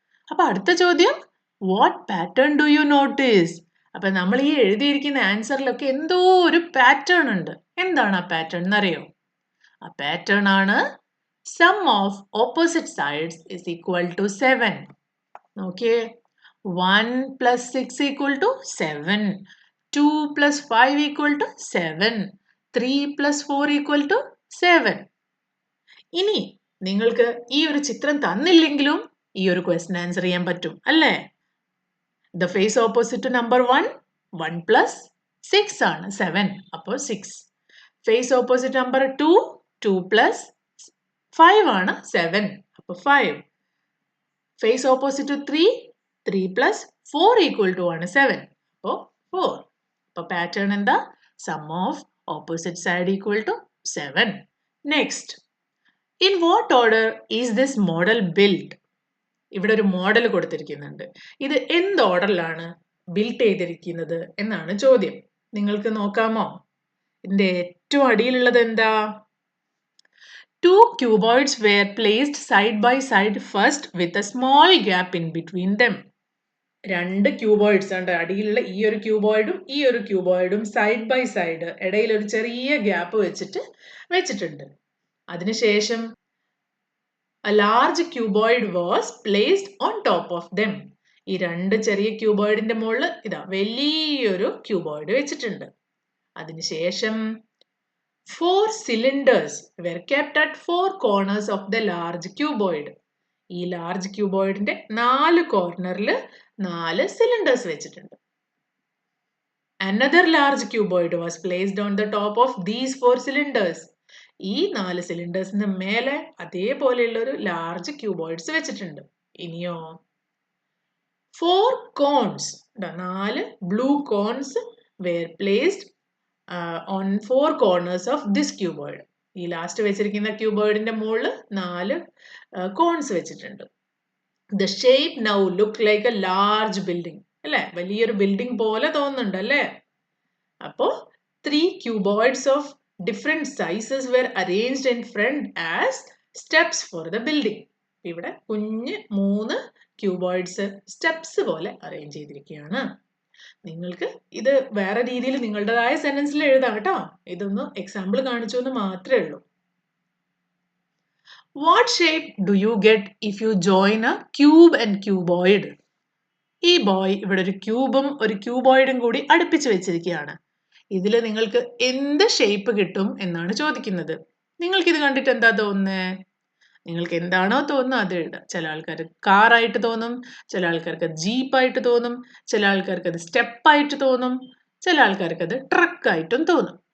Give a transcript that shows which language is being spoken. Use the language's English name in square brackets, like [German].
[Malayalam] അപ്പൊ അടുത്ത ചോദ്യം, [English] What pattern do you notice? [Malayalam] അപ്പൊ നമ്മൾ ഈ എഴുതിയിരിക്കുന്ന ആൻസറിലൊക്കെ എന്തോ ഒരു പാറ്റേൺ ഉണ്ട്. എന്താണ് ആ പാറ്റേൺ എന്നറിയോ? ആ പാറ്റേൺ ആണ് [English] Sum of opposite sides is equal to 7. [Malayalam] നോക്കിയേ, [English] 1 plus 6 equal to 7, 2 plus 5 equal to 7, 3 plus 4 equal to 7. [Malayalam] ഇനി നിങ്ങൾക്ക് ഈ ഒരു ചിത്രം തന്നില്ലെങ്കിലും ഈ ഒരു ക്വസ്റ്റ്യൻ ആൻസർ ചെയ്യാൻ പറ്റും അല്ലേ? [English] The face opposite to number 1 1 plus 6 ആണ്, 7. അപ്പോൾ 6. Face opposite number 2 2 plus 5 ആണ്, 7. അപ്പോൾ 5. Face opposite to 3 3 plus 4 equal to ആണ് 7. അപ്പോൾ 4. [Malayalam] അപ്പോൾ പാറ്റേൺ എന്താ? [English] Sum of opposite side equal to 7. Next, in what order is this model build? [Malayalam] ഇവിടെ ഒരു മോഡൽ കൊടുത്തിരിക്കുന്നുണ്ട്. ഇത് എന്ത് ഓർഡറിലാണ് ബിൽഡ് ചെയ്തിരിക്കുന്നത് എന്നാണ് ചോദ്യം. നിങ്ങൾക്ക് നോക്കാമോ? ഇതിന്റെ ഏറ്റവും അടിയിലുള്ളത് എന്താ? [English] 2 cuboids were placed side by side first with a small gap in between them. [Malayalam] രണ്ട് ക്യൂബോയിഡ്സ് ഉണ്ട്. അടിയിലുള്ള ഈ ഒരു ക്യൂബോയിഡും ഈ ഒരു ക്യൂബോയിഡും സൈഡ് ബൈ സൈഡ് ഇടയിൽ ഒരു ചെറിയ ഗ്യാപ്പ് വെച്ചിട്ടുണ്ട്. അതിനുശേഷം [English] a large cuboid was placed on top of them. [Malayalam] ഈ രണ്ട് ചെറിയ ക്യൂബോയിഡിന്റെ മുകളിൽ ഇതാ വലിയൊരു ക്യൂബോയിഡ് വെച്ചിട്ടുണ്ട്. അതിനുശേഷം [English] 4 cylinders were kept at 4 corners of the large cuboid. [Malayalam] ഈ ലാർജ് ക്യൂബോയിഡിന്റെ 4 കോർണറിൽ 4 സിലിണ്ടേഴ്സ് വെച്ചിട്ടുണ്ട്. [English] Another large cuboid was placed on the top of these 4 cylinders. [Malayalam] ഈ 4 സിലിണ്ടേഴ്സിന് മേലെ അതേപോലെയുള്ള ഒരു ലാർജ് ക്യൂബോയിഡ്സ് വെച്ചിട്ടുണ്ട്. ഇനിയോ [English] 4 cones, 4 blue cones were placed on 4 corners of this cuboid. [Malayalam] ഈ ലാസ്റ്റ് വെച്ചിരിക്കുന്ന ക്യൂബോയിഡിന്റെ മുകളിൽ 4 കോൺസ് വെച്ചിട്ടുണ്ട്. [English] The shape now look like a large building. [Malayalam] അല്ലേ, വലിയൊരു ബിൽഡിംഗ് പോലെ തോന്നുന്നുണ്ട് അല്ലേ? അപ്പോ [English] 3 cuboids of different sizes were arranged in front as steps for the building. [Malayalam] ഇവിടെ കുഞ്ഞ് 3 ക്യൂബോയിഡ്സ് സ്റ്റെപ്സ് പോലെ അറേഞ്ച് ചെയ്തിരിക്കുകയാണ്. നിങ്ങൾക്ക് ഇത് വേറെ രീതിയിൽ നിങ്ങളുടേതായ സെന്റൻസിൽ എഴുതാം കേട്ടോ. ഇതൊന്ന് എക്സാമ്പിൾ കാണിച്ചു എന്ന് മാത്രമേ ഉള്ളൂ. [English] What shape do you get if you join a cube and cuboid? [Malayalam] ഈ ബോയ് ഇവിടെ ഒരു ക്യൂബും ഒരു ക്യൂബോയിഡും കൂടി അടുപ്പിച്ച് വെച്ചിരിക്കുകയാണ്. ഇതിൽ നിങ്ങൾക്ക് എന്ത് ഷേപ്പ് കിട്ടും എന്നാണ് ചോദിക്കുന്നത്. നിങ്ങൾക്ക് ഇത് കണ്ടിട്ട് എന്താ തോന്നുന്നത്? നിങ്ങൾക്ക് എന്താണോ തോന്നുന്നത് അത് എഴുതാം. ചില ആൾക്കാർക്ക് കാറായിട്ട് തോന്നും, ചില ആൾക്കാർക്ക് ജീപ്പായിട്ട് തോന്നും, ചില ആൾക്കാർക്ക് അത് സ്റ്റെപ്പായിട്ട് തോന്നും, ചില ആൾക്കാർക്ക് അത് ട്രക്കായിട്ടും തോന്നും.